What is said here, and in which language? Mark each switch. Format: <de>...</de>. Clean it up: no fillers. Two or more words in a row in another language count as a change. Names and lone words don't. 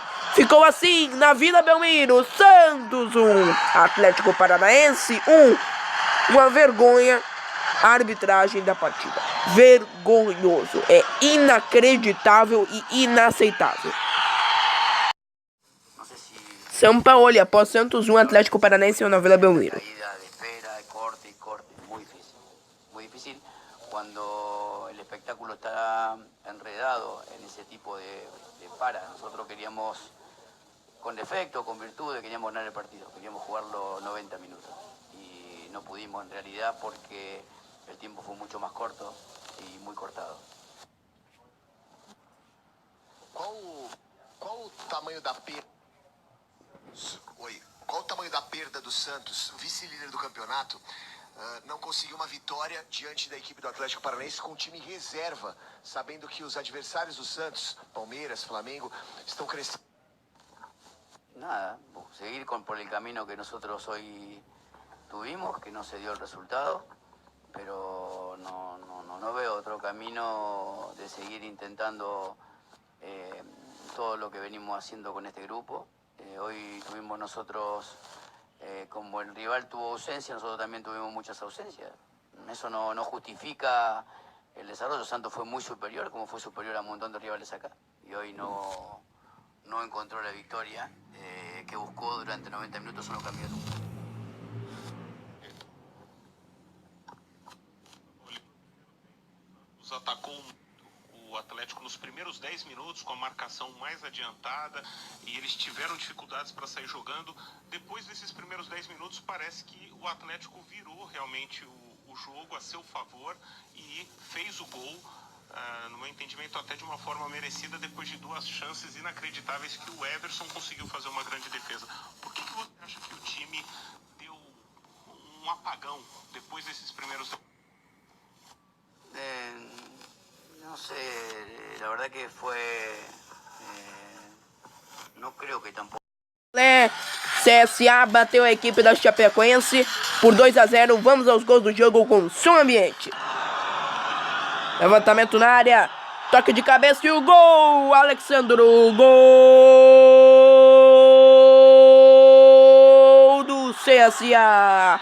<pt>Ficou assim na Vila Belmiro, Santos 1, Atlético Paranaense 1. Uma vergonha a arbitragem da partida. Vergonhoso, é inacreditável e inaceitável. Sampaoli após Santos 1, Atlético Paranaense 1 na Vila Belmiro.</pt> <es>Cuando el espectáculo está enredado en ese tipo de para, nosotros queríamos con defecto, con virtudes, queríamos ganar el partido, queríamos jugarlo 90 minutos y no pudimos en realidad porque el tiempo fue mucho más corto y muy cortado.</es> <pt>Qual o tamanho da perda? Oi, qual o tamanho da perda do Santos, vice-líder do campeonato? Não conseguiu uma vitória diante da equipe do Atlético Paranaense com um time reserva, sabendo que os adversários do Santos, Palmeiras, Flamengo, estão crescendo.</pt> <es>Nada, seguir por el camino que nosotros hoy tuvimos, que no se dio el resultado, pero no veo otro camino de seguir intentando todo lo que venimos haciendo con este grupo. Hoy tuvimos nosotros... como el rival tuvo ausencia, nosotros también tuvimos muchas ausencias. Eso no justifica el desarrollo. Santos fue muy superior, como fue superior a un montón de rivales acá. Y hoy no encontró la victoria que buscó durante 90 minutos en los campeonatos.</es> <pt>Atacou o Atlético nos primeiros 10 minutos com a marcação mais adiantada e eles tiveram dificuldades para sair jogando. Depois desses primeiros 10 minutos parece que o Atlético virou realmente o jogo a seu favor e fez o gol, no meu entendimento até de uma forma merecida, depois de duas chances inacreditáveis que o Everson conseguiu fazer uma grande defesa. Por que você acha que o time deu um apagão depois desses primeiros...</pt> <es>No sé, la verdad que fue... no creo que tampoco...</es> <pt>CSA bateu a equipe da Chapecoense por 2-0. Vamos aos gols do jogo com som ambiente. Levantamento na área, toque de cabeça e o gol! Alexandro, gol do CSA!</pt>